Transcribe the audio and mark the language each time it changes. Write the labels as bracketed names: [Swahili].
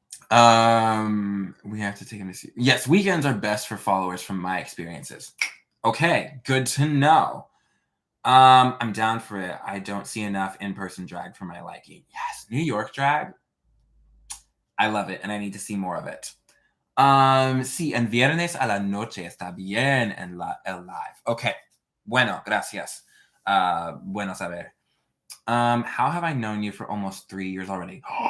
[English] We have to take him to see. Yes, weekends are best for followers from my experiences. Okay, good to know. I'm down for it. I don't see enough in-person drag for my liking. Yes, New York drag. I love it, and I need to see more of it. [Spanish] Sí, en viernes a la noche está bien en el live. Okay. Bueno, gracias. Bueno saber. [English] How have I known you for almost 3 years already?